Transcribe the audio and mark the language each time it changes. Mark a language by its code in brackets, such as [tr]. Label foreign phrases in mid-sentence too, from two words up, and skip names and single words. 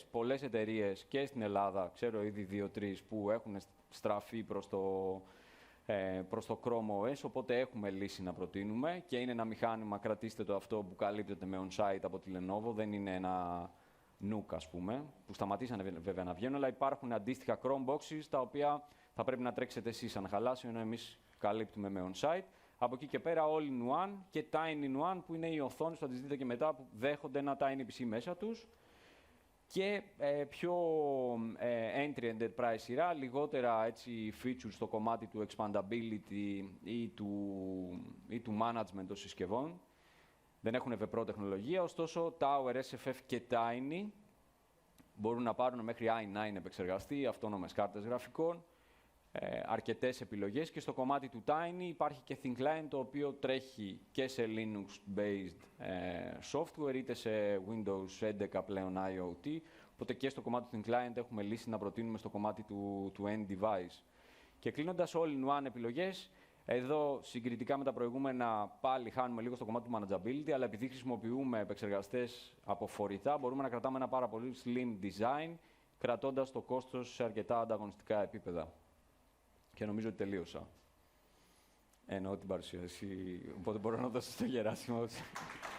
[el] Πολλές εταιρείες και στην Ελλάδα, ξέρω ήδη 2-3, που έχουν στραφεί προς το Chrome OS, οπότε έχουμε λύση να προτείνουμε και είναι ένα μηχάνημα, κρατήστε το αυτό, που καλύπτεται με on-site από τη Lenovo, δεν είναι ένα NUC, ας πούμε, που σταματήσανε βέβαια να βγαίνουν, αλλά υπάρχουν αντίστοιχα Chromeboxes, τα οποία θα πρέπει να τρέξετε εσείς αν χαλάσει, ενώ εμείς καλύπτουμε με on-site. Από εκεί και πέρα all-in-one και tiny-in-one, που είναι οι οθόνες, θα τις δείτε και μετά, που δέχονται ένα [en] tiny PC [el] μέσα τους. Και πιο [en] entry enterprise [el] σειρά, λιγότερα έτσι, features στο κομμάτι του expandability ή του management των συσκευών. Δεν έχουν VPRO τεχνολογία, ωστόσο Tower, SFF και Tiny μπορούν να πάρουν μέχρι i9 επεξεργαστή, αυτόνομες κάρτες γραφικών, αρκετές επιλογές, και στο κομμάτι του Tiny υπάρχει και [en] Thin Client, [el] το οποίο τρέχει και σε [en] Linux-based software, [el] είτε σε Windows 11 πλέον IoT, οπότε και στο κομμάτι του [en] Thin Client [el] έχουμε λύση να προτείνουμε στο κομμάτι του [en] end device. [el] Και κλείνοντας all-in-one επιλογές, εδώ συγκριτικά με τα προηγούμενα πάλι χάνουμε λίγο στο κομμάτι του manageability, αλλά επειδή χρησιμοποιούμε επεξεργαστές από φορητά, μπορούμε να κρατάμε ένα πάρα πολύ [en] slim design, [el] κρατώντας το κόστος σε αρκετά ανταγωνιστικά επίπεδα. Και νομίζω ότι τελείωσα. Εννοώ την παρουσίαση, οπότε μπορώ να δώσω στο Γεράσιμο.